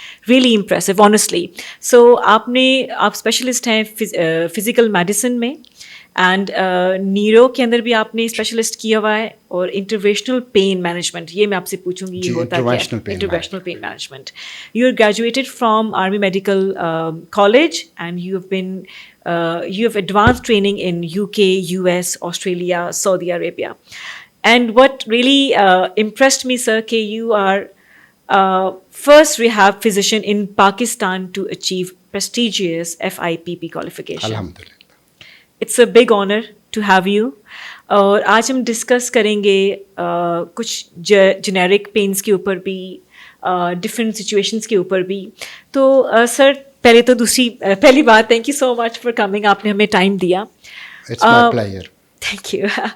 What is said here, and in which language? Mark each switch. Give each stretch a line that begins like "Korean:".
English: Really impressive honestly. So
Urdu: آپ specialist ہیں physical medicine میں, اینڈ نیورو کے اندر بھی آپ نے اسپیشلسٹ کیا ہوا ہے, اور انٹروینشنل پین مینجمنٹ, یہ میں آپ سے پوچھوں گی یہ ہوتا ہے interventional pain management.
English: You are graduated from army medical college and you have advance training in UK, US, Australia, Saudi Arabia. And what really impressed me, sir, that you are first rehab physician in Pakistan to achieve prestigious FIPP qualification. Alhamdulillah. It's a big honor to have you.
Urdu: اور آج ہم discuss کریں گے کچھ generic پینس کے اوپر بھی, different situations کے اوپر بھی. تو سر پہلی بات,
English: Thank you so much for coming.
Urdu: آپ نے ہمیں ٹائم دیا.
English: It's my pleasure. Thank you.